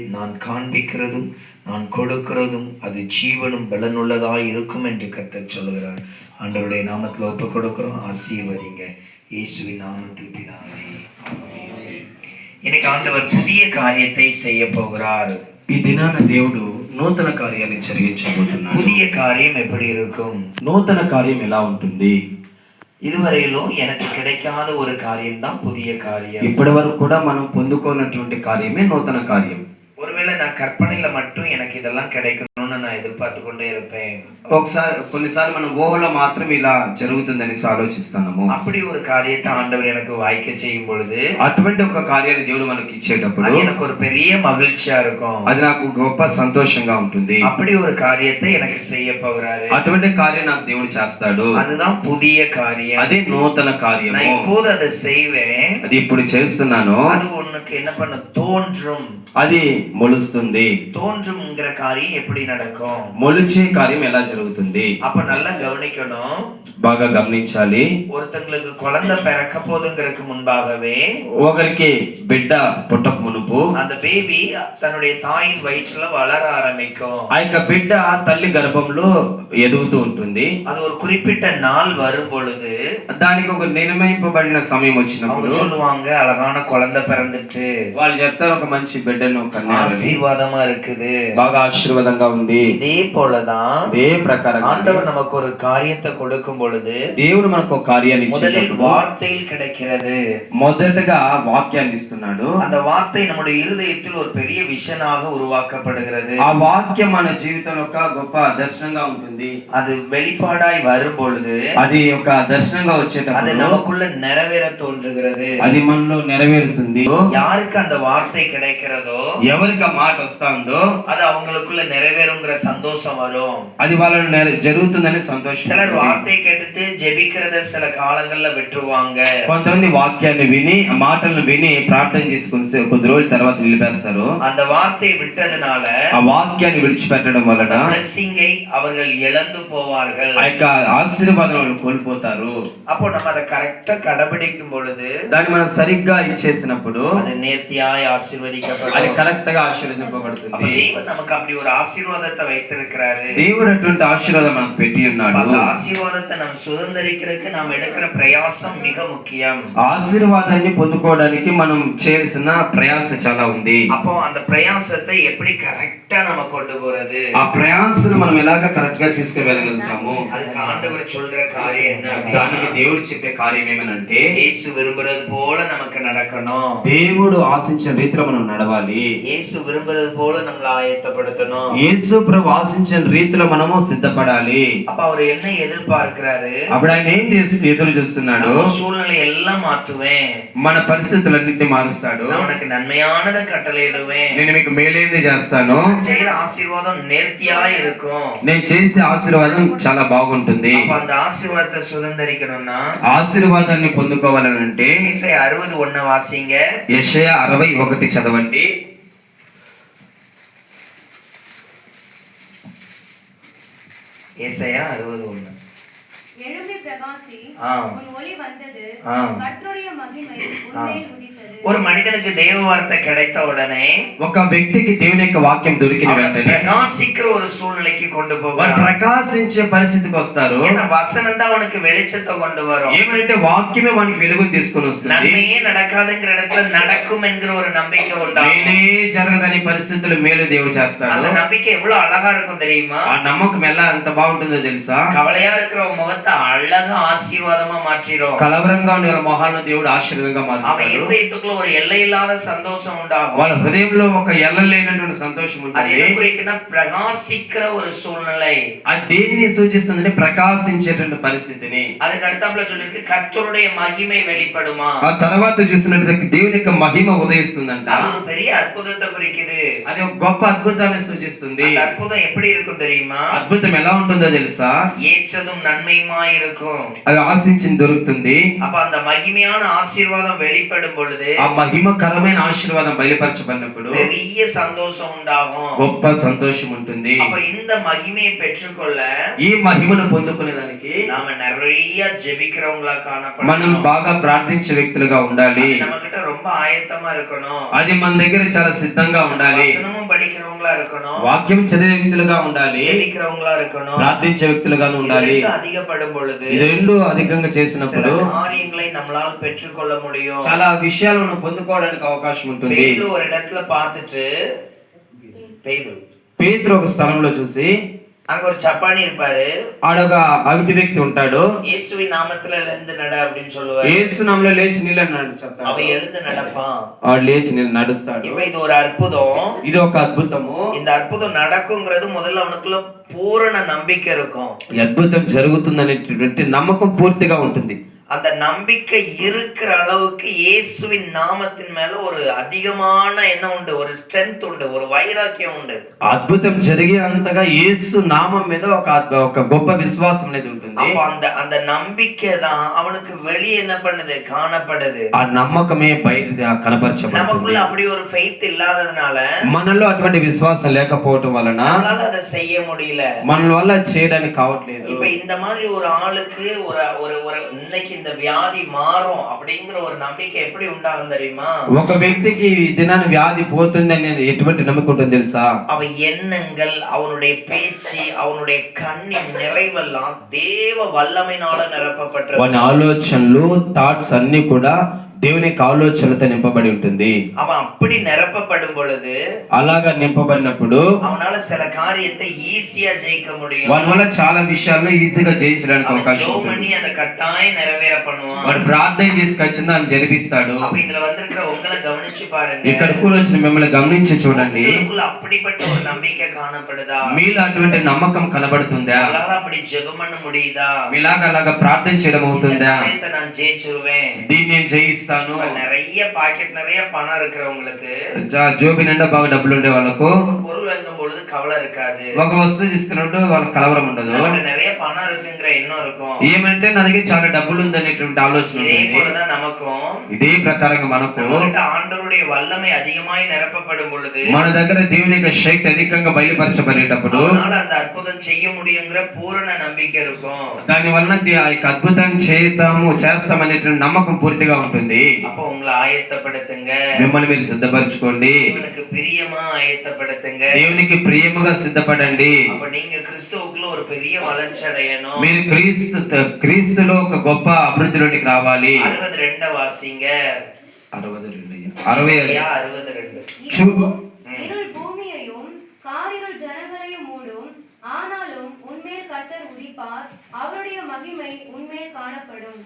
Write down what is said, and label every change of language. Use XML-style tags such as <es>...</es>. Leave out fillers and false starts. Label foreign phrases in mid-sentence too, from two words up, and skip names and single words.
<ta>நான் காண்பிக்கிறதும் நான் கொடுக்கிறதும் அது ஜீவனும் பலனுள்ளதாய் இருக்கும் என்று கர்த்தர் சொல்லுகிறார். ஆண்டவருடைய நாமத்தில் ஒப்பு கொடுக்கிறோம். ஆசீர்வதிங்க இயேசுவின் நாமத்தில் பிதாவே. இன்னைக்கு ஆண்டவர் புதிய காரியத்தை செய்ய போகிறார்.</ta> <te>ఈ దినాన దేవుడు నూతన కార్యాన్ని జరిగించబోతున్నాడు.</te> <ta>புதிய காரியம் எப்படி இருக்கும்?</ta> <te>నూతన కార్యం ఎలా ఉంటుంది?</te> <ta>இதுவரையிலும் எனக்கு கிடைக்காத ஒரு காரியம் தான் புதிய காரியம்.</ta> <te>ఇప్పటి వరకు కూడా మనం పొందుకోనటువంటి కార్యమే నూతన కార్యం.</te> <ta>ஒருவேளை நான் கற்பனையில மட்டும் எனக்கு இதெல்லாம் கிடைக்கணும்னு நான் எதிர்பார்த்து கொண்டே இருப்பேன்.</ta> <te>కొన్నిసార్లు మనం ఊహలో మాత్రం ఇలా జరుగుతుందని ఆలోచిస్తాము.</te> <ta>அப்படி ஒரு காரியத்தை ஆண்டவர் எனக்கு வாய்க்க செய்யும் பொழுது,</ta> <te>అటువంటి ఒక కార్యాన్ని దేవుడు మనకి ఇచ్చేటప్పుడు</te> <ta>எனக்கு ஒரு பெரிய మகிழ்ச்சியா இருக்கும்.</ta> <te>అది నాకు గొప్ప సంతోషంగా ఉంటుంది.</te> <ta>அப்படி ஒரு காரியத்தை எனக்கு செய்ய போகிறாரு.</ta> <te>అటువంటి కార్యం నాకు దేవుడు చేస్తాడు.</te> <ta>அதுதான் புதிய காரியம்.</ta> <te>అదే నూతన కార్యము.</te> <ta>நான் இப்போது அதை செய்வேன்.</ta> <te>అది ఇప్పుడు చేస్తున్నాను.</te> <ta>அது உனக்கு என்ன பண்ண தோன்றும்.</ta> <te>అది మొలుస్తుంది.</te> <ta>தோன்றும்ங்கிற காரியம் எப்படி நடக்கும்?</ta> <te>మొలిచే కార్యం ఎలా జరుగుతుంది?</te> <ta>அப்ப நல்லா கவனிக்கணும்.</ta> <te>బాగా గమనించాలి.</te> <ta>ஒருத்தங்களுக்கு குழந்தை பிறக்க போதுங்கிறதுக்கு முன்பாகவே</ta> <te>ఒకరికి బిడ్డ పుట్టక మునుపు</te> <ta>அந்த பேபி தன்னுடைய தாயின் வயிற்றுல வளர ஆரம்பிக்கும்.</ta> <te>ఆ యొక్క బిడ్డ తల్లి గర్భంలో ఎదుగుతూ ఉంటుంది.</te> <ta>அது ஒரு குறிப்பிட்ட நாள் வரும் பொழுது</ta> <te>దానికి ఒక నిర్ణయింపబడిన సమయం వచ్చినప్పుడు</te> <ta>சொல்லுவாங்க, அழகான குழந்தை பிறந்துட்டு,</ta> <te>వాళ్ళు చెప్తారు ఒక మంచి బిడ్డను కన్నారని,</te> <ta>ஆசீர்வாதமா இருக்குது,</ta> <te>బాగా ఆశీర్వాదంగా ఉంది.</te> <ta>இதே போலதான்</ta> <te>అదే ప్రకారం</te> <ta>ஆண்டவர் நமக்கு ஒரு காரியத்தை கொடுக்கும் பொழுது</ta> <te>దేవుడు మనకు ఒక కార్యాన్ని</te> <ta>முதலில் வார்த்தையில் கிடைக்கிறது.</ta> <te>మొదటగా వాక్యాన్ని ఇస్తున్నాడు.</te> <ta>அந்த వార్த்தை நம்முடைய இருதயத்தில் ஒரு பெரிய விஷனாக உருவாக்கப்படுகிறது.</ta> <te>ఆ వాక్యం మన జీవితంలో ఒక గొప్ప దర్శనంగా ఉంటుంది.</te> <ta>அது வெளிப்பாடாய் வரும் பொழுது</ta> <te>అది ఒక దర్శనంగా వచ్చేటప్పుడు</te> <ta>அது நமக்குள்ள நிறைவேற தோன்றுகிறது.</ta> <te>అది మనలో నెరవేరుతుంది.</te> <ta>யாருக்கு அந்த வார்த்தை கிடைக்கிறதோ,</ta> <te>ఎవరికి ఆ మాట వస్తుందో</te> <ta>அது அவங்களுக்குள்ள நிறைவேறுங்கிற சந்தோஷம் வரும்.</ta> <te>అది వాళ్ళని జరుగుతుందని సంతోషం.</te> <ta>சிலர் வார்த்தை கேட்டுட்டு ஜெபிக்கிறத சில காலங்கள்ல விட்டுருவாங்க.</ta> <te>కొంతమంది వాక్యాన్ని విని ఆ మాటలను విని ప్రార్థన చేసుకుని కొద్ది రోజుల తర్వాత నిలిపేస్తారు.</te> <ta>அந்த வார்த்தையை விட்டதனால</ta> <te>ఆ వాక్యాన్ని విడిచిపెట్టడం వలన</te> <ta>blessing-ஐ அவர்கள் இழந்து போவார்கள்.</ta> <te>ఆ యొక్క ఆశీర్వాదం వాళ్ళు కోల్పోతారు.</te> <ta>அப்போ நம்ம அதை கரெக்ட்டா கடைபிடிக்கும் பொழுது,</ta> <te>దాన్ని మనం సరిగ్గా ఇచ్చేసినప్పుడు</te> <ta>அது நேர்த்தியாய் ஆசீர்வதிக்கப்படும்.</ta> <te>అది కరెక్ట్ గా ఆశీర్వదింపబడుతుంది.</te> <ta>தேவன் நமக்கு அப்படி ஒரு ஆசீர்வாதத்தை வைத்திருக்கிறாரு.</ta> <te>దేవుడు అటువంటి ఆశీర్వాదం మనకు పెట్టి ఉన్నాడు.</te> <ta>அந்த ஆசீர்வாதத்தை நாம் சுதந்தரிக்கிறதுக்கு நாம் எடுக்கிற பிரயாசம் மிக முக்கியம்.</ta> <te>ఆశీర్వాదాన్ని పొందుకోవడానికి మనం చేయాల్సిన ప్రయాస చాలా ఉంది.</te> <ta>அப்போ அந்த பிரயாசத்தை எப்படி கரெக்ட்டா நம்ம கொண்டு போறது?</ta> <te>ఆ ప్రయాసను మనం ఎలాగ కరెక్ట్ గా తీసుకువెళ్ళగలుగుతాము?</te> <ta>அதுக்கு ஆண்டவர் சொல்ற காரியம் என்ன?</ta> <te>దానికి దేవుడు చెప్పే కార్యం ఏమనంటే,</te> <ta>యేసు விரும்புறது போல நமக்கு நடக்கணும்.</ta> <te>దేవుడు ఆశించిన రీతిలో మనం నడవాలి.</te> <ta>యేసు விரும்புறது போல நம்மள ஆயத்தப்படுத்தணும்.</ta> <te>యేసు ప్రభు ఆశించిన రీతిలో మనము సిద్ధపడాలి.</te> <ta>அப்ப அவர் என்ன எதிர்பார்க்கிறாரு? இருக்காரு.</ta> <te>అప్పుడు ఆయన ఏం చేస్తూ ఎదురు చూస్తున్నాడు?</te> <ta>நம்ம சூழ்நிலை எல்லாம் மாத்துவேன்,</ta> <te>మన పరిస్థితులన్నింటినీ మారుస్తాడు.</te> <ta>நான் உனக்கு நன்மையானதை கட்டளையிடுவேன்,</ta> <te>నేను మీకు మేలేది చేస్తాను,</te> <ta>செய்யற ஆசீர்வாதம் நேர்த்தியா இருக்கும்.</ta> <te>నేను చేసే ఆశీర్వాదం చాలా బాగుంటుంది.</te> <ta>அப்ப அந்த ஆசீர்வாதத்தை சுதந்தரிக்கணும்னா</ta> <te>ఆశీర్వాదాన్ని పొందుకోవాలనంటే</te> <ta>ஏசாயா 60:1 வாசிங்க.</ta> <te>యెషయా 61 చదవండి.</te> <ta>ஏசாயா 60:1. எழும்பி பிரகாசி, ஆ. உன் ஒளி வந்தது, ஆ. கர்த்தருடைய மகிமை உன்மேல் உதித்தது. ஒரு மனிதனுக்கு தேவ வார்த்தை கிடைத்த உடனே</ta> <te>ఒక వ్యక్తికి దేవుని యొక్క వాక్యం దొరికిన</te> <ta>அவனை</ta> <te>వెంటనే</te> <ta>பிரகாசிக்கிற ஒரு சூழ்நிலைக்கு கொண்டு</ta> <te>వారు</te> <ta>போகிறார்.</ta> <te>ప్రకాశించే పరిస్థితికి వస్తారు.</te> <ta>ஏன்னா வசனம் தான் அவனுக்கு வெளிச்சத்தை கொண்டு வரும்.</ta> <te>ఏమంటే వాక్యమే వానికి వెలుగుని తీసుకొని వస్తుంది.</te> <ta>நன்மையே நடக்காதுங்கிற இடத்துல நடக்கும் என்கிற ஒரு நம்பிக்கை உண்டாகும்.</ta> <te>మేలే జరగదని పరిస్థితులు మేలు దేవుడు చేస్తాడు.</te> <ta>அந்த நம்பிக்கை எவ்வளவு அழகா இருக்கும் தெரியுமா?</ta> <te>ఆ నమ్మకం ఎలా ఎంత బాగుంటుందో తెలుసా?</te> <ta>கவலையா இருக்கிற உன் முகத்தை அழகா ஆசீர்வாதமா மாற்றிடும்.</ta> <te>కలవరంగా ఉండే వాళ్ళ మొహాలను దేవుడు ఆశీర్వాదంగా</te> <ta>அவன்</ta> <te>మారుస్తాడు.</te> <ta>இருதயத்துக்குள்ள ஒரு எல்லை இல்லாத சந்தோஷம் உண்டாகும்.</ta> <te>వాళ్ళ హృదయంలో ఒక ఎల్లలేనటువంటి సంతోషం</te> <ta>அது</ta> <te>ఉంటుంది.</te> <ta>எதை குறிக்குன்னா பிரகாசிக்கிற ஒரு சூழ்நிலை.</ta> <te>అది దేన్ని సూచిస్తుందంటే ప్రకాశించేటువంటి పరిస్థితిని.</te> <ta>அதுக்கு அடுத்தாப்புல சொல்லிருக்கு கர்த்தருடைய மகிமை வெளிப்படுமா.</ta> <te>ఆ తర్వాత చూసినట్లయితే దేవుని యొక్క మహిమ ఉదయిస్తుందంట.</te> <ta>அது ஒரு பெரிய అద్భుతத்தை குறிக்குது.</ta> <te>అది ఒక గొప్ప అద్భుతాన్ని సూచిస్తుంది.</te> <ta>அந்த அற்புதம் எப்படி இருக்கும் தெரியுமா?</ta> <te>అద్భుతం ఎలా ఉంటుందో తెలుసా?</te> <ta>ஏற்றதும் நன்மையுமாய் இருக்கும்.</ta> <te>అది ఆశించింది దొరుకుతుంది.</te> <ta>அப்ப அந்த மகிமையான ஆசீர்வாதம் வெளிப்படும் பொழுது</ta> <te>ఆ మహిమకరమైన ఆశీర్వాదం బయలుపరచబడినప్పుడు</te> <ta>பெரிய சந்தோஷம் உண்டாகும்.</ta> <te>గొప్ప సంతోషం ఉంటుంది.</te> <ta>அப்ப இந்த மகிமையை பெற்றுக்கொள்ள</ta> <te>ఈ మహిమను పొందుకునేదానికి</te> <ta>நாம நிறைய ஜெபிக்கிறவங்களா</ta> <te>మనం</te> <ta>காணப்படணும்.</ta> <te>బాగా ప్రార్థించే వ్యక్తులుగా ఉండాలి.</te> <ta>நம்ம கிட்ட ரொம்ப ஆயத்தமா இருக்கணும்.</ta> <te>అది మన దగ్గర చాలా సిద్ధంగా ఉండాలి.</te> <ta>வசனமும் படிக்கிறவங்களா இருக்கணும்.</ta> <te>వాక్యం చదివే వ్యక్తులుగా ఉండాలి.</te> <ta>ஜெபிக்கிறவங்களா இருக்கணும்.</ta> <te>ప్రార్థించే వ్యక్తులుగాను</te> <ta>இது</ta> <te>ఉండాలి.</te> <ta>ரெண்டும் அதிகப்படும் பொழுது</ta> <te>ఇది రెండు అధికంగా</te> <ta>சில</ta> <te>చేసినప్పుడు</te> <ta>காரியங்களை நம்மளால் பெற்றுக்கொள்ள முடியும்.</ta> <te>చాలా విషయాలను పొందుకోవడానికి అవకాశం ఉంటుంది.</te> <ta>பேதுரு ஒரு இடத்துல பார்த்துட்டு</ta> <te>పేతురు ఒక స్థలంలో చూసి</te> <ta>அங்க ஒரு சப்பானி இருப்பாரு.</ta> <te>ఆడొక అవిటి వ్యక్తి ఉంటాడు.</te> <ta>இயேசுவின் நாமத்துல எழுந்து நட அப்படின்னு சொல்லுவாரு.</ta> <te>యేసు నామములో లేచి నిలన్నాడు చెప్తాడు.</te> <ta>அவன் எழுந்து நடப்பான்.</ta> <te>ఆడు లేచి నడుస్తాడు.</te> <ta>இப்ப இது ஒரு அற்புதம்.</ta> <te>ఇది ఒక అద్భుతము.</te> <ta>இந்த அற்புதம் நடக்குங்கிறது முதல்ல அவனுக்குள்ள பூரண நம்பிக்கை இருக்கும்.</ta> <te>ఈ అద్భుతం జరుగుతుందనేటువంటి నమ్మకం పూర్తిగా ఉంటుంది.</te> <ta>அந்த நம்பிக்கை இருக்கிற அளவுக்கு இயேசுவின் நாமத்தின் மேல ஒரு அதிகமான என்ன உண்டு, ஒரு ஸ்ட்ரென்த் உண்டு, ஒரு வைராக்கியம் உண்டு.</ta> <te>అద్భుతం జరిగే అంతగా యేసు నామం మీద ఒక గొప్ప విశ్వాసం అనేది ఉంటుంది.</te> <ta>அப்ப அந்த நம்பிக்கை தான் அவனுக்கு வெளியே என்ன பண்ணுது, காணப்படுது.</ta> <te>ఆ నమ్మకమే బయట కనపరచబడుతుంది.</te> <ta>நமக்குள்ள அப்படி ஒரு ஃபெய்த் இல்லாததுனால</ta> <te>మనలో అటువంటి విశ్వాసం లేకపోవటం వలన</te> <ta>நம்மளால அதை செய்ய முடியல.</ta> <te>మన వల్ల చేయడానికి కావట్లేదు.</te> <ta>இப்ப இந்த மாதிரி ஒரு ஆளுக்கு ஒரு இன்னைக்கு இந்த வியாதி மாறும் அப்படிங்கிற ஒரு நம்பிக்கை எப்படி உண்டாகும் தெரியுமா?</ta> <te>ఒక వ్యక్తికి ఈ దినాన వ్యాధి పోతుందని ఎటువంటి నమ్మకం ఉంటుందో తెలుసా?</te> <ta>அவன் எண்ணங்கள், அவனுடைய பேச்சு, அவனுடைய கண்ணின் நிறைவெல்லாம் தேவ வல்லமையினால நிரப்பப்பட்டிருக்கும்.</ta> <te>వాని ఆలోచనలు థాట్స్ అన్ని కూడా దేవుని యొక్క ఆలోచనలతో నింపబడి ఉంటుంది.</te> <ta>அவன் அப்படி நிரப்பப்படும் பொழுது</ta> <te>అలాగా నింపబడినప్పుడు</te> <ta>அவனால சில காரியத்தை ஈஸியா ஜெயிக்க முடியும்.</ta> <te>వాని వల్ల చాలా విషయాల్లో ఈజీగా జయించడానికి అవకాశం</te> <ta>ஜெபம்</ta> <te>ఉంటుంది.</te> <ta>பண்ணி அதை கட்டாயம் நிறைவேற பண்ணுவான்.</ta> <te>వాడు ప్రార్థన చేసి ఖచ్చితంగా దాన్ని జరిపిస్తాడు.</te> <ta>அப்ப இதுல வந்திருக்கிற உங்களை கவனிச்சு பாருங்க.</ta> <te>ఇక్కడ కూడా వచ్చిన మిమ్మల్ని గమనించి చూడండి.</te> <ta>உங்களுக்குள்ள அப்படிப்பட்ட ஒரு நம்பிக்கை காணப்படுதா?</ta> <te>మీలో అటువంటి నమ్మకం కనబడుతుందా?</te> <ta>உங்களால அப்படி ஜெபம் பண்ண முடியுதா?</ta> <te>మీలాగా అలాగా ప్రార్థన చేయడం అవుతుందా?</te> <ta>காரியத்தை நான் ஜெயிச்சிருவேன்.</ta> <te>దీన్ని నేను జయిస్తాను.</te> <ta>நிறைய பாக்கெட் நிறைய பணம் இருக்கிறவங்களுக்கு</ta> <te>జోబి నిండా బాగా డబ్బులు ఉండే వాళ్ళకు</te> <ta>ஒரு பொருள் வாங்கும் பொழுது கவலை இருக்காது.</ta> <te>ఒక వస్తువు తీసుకున్నట్టు వాళ్ళకి కలవరం ఉండదు.</te> <ta>நம்மகிட்ட நிறைய பணம் இருக்குங்கிற எண்ணம் இருக்கும்.</ta> <te>ఏమంటే నా దగ్గర చాలా డబ్బులు ఉందనేటువంటి ఆలోచన</te> <ta>இதே</ta> <te>ఉంటుంది.</te> <ta>போலதான் நமக்கும்.</ta> <te>ఇదే ప్రకారంగా మనకు</te> <ta>நம்மகிட்ட ஆண்டவருடைய வல்லமை அதிகமாய் நிரப்பப்படும் பொழுது</ta> <te>మన దగ్గర దేవుని యొక్క శక్తి అధికంగా బయలుపరచబడేటప్పుడు</te> <ta>அவனால அந்த அற்புதம் செய்ய முடியுங்கிற பூரண நம்பிக்கை இருக்கும்.</ta> <te>దాని వలన ఆ యొక్క అద్భుతం చేస్తామనేటువంటి నమ్మకం పూర్తిగా ఉంటుంది.</te> <ta>அப்ப உங்களை ஆயத்தப்படுத்துங்க.</ta> <te>మిమ్మల్ని మీరు సిద్ధపరచుకోండి.</te> <ta>இவனுக்கு பிரியமா ஆயத்தப்படுத்துங்க.</ta> <te>దేవునికి ప్రియముగా సిద్ధపడండి.</te> <ta>அப்ப நீங்க கிறிஸ்துவுக்குள்ள ஒரு பெரிய வளர்ச்சி அடையணும்.</ta> <te>మీరు క్రీస్తులో ఒక గొప్ప అభివృద్ధిలోనికి రావాలి.</te> <ta>62 வாசிங்க.</ta> <te>62</te> <ta>இதோ, இருள் பூமியையும் காரிருள் ஜனங்களையும் மூடும். ஆனாலும் உன்மேல் கர்த்தர் உதிப்பார், அவருடைய மகிமை உன்மேல் காணப்படும்.</ta>